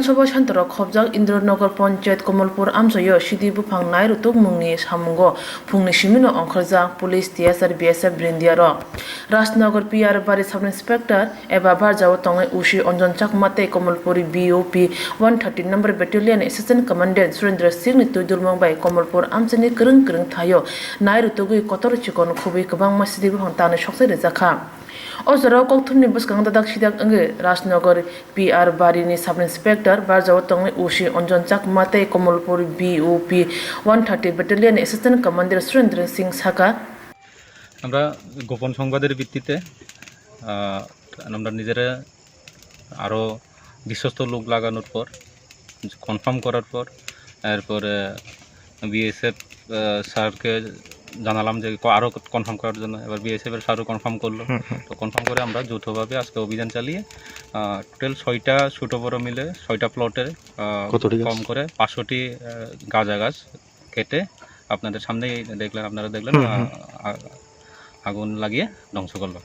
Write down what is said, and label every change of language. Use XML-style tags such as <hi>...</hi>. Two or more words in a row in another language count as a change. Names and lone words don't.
<trp>Sabha Santara Khobjak Indranagar Panchayat Komalpur Amchayo Sidi Bufang Nai Rutuk Mungni Samungo Phungni Simino Angkharjak Police TSR BSF Brindia ro Rajnagar PR Bari</trp> <en>Sub Inspector</en> <trp>Eba Barjaw Tongai Ushi Onjon Chakmate Komalpuri BOP 130</trp> <en>number battalion Assistant Commandant</en> <trp>Surendra Singh ni Tudulmang by Komalpur Amchani Kereng Thayo Nairutugui Kotor Chikon Kubi Kabang Masidi Bantana Shoksai Zaka. Ozaro Kokthuni Buskang the Dakshidak Ange, Rajnagar PR Barini</trp> <en>Sub Inspector,</en> <trp>Barjawatongi Ushi, Onjon Chak Mate, Komolpur BOP 130</trp> <en>Battalion Assistant Commander</en> <trp>Surendra Singh Saka.</trp> <bn>আমরা গোপন সংবাদের ভিত্তিতে আমরা নিজেরা আরও বিশ্বস্ত লোক লাগানোর পর কনফার্ম করার পর এরপরে বিএসএফ স্যারকে জানালাম যে আরও কনফার্ম করার জন্য এবার বিএসএফের স্যারও কনফার্ম করলো তো কনফার্ম করে আমরা যৌথভাবে আজকে অভিযান চালিয়ে টোটাল 6টা ছোটো বড় মিলে 6টা প্লটে কম করে 500টি গাঁজা গাছ কেটে আপনাদের সামনেই দেখলেন আপনারা দেখলেন আগুন লাগিয়ে ধ্বংস করলো।</bn>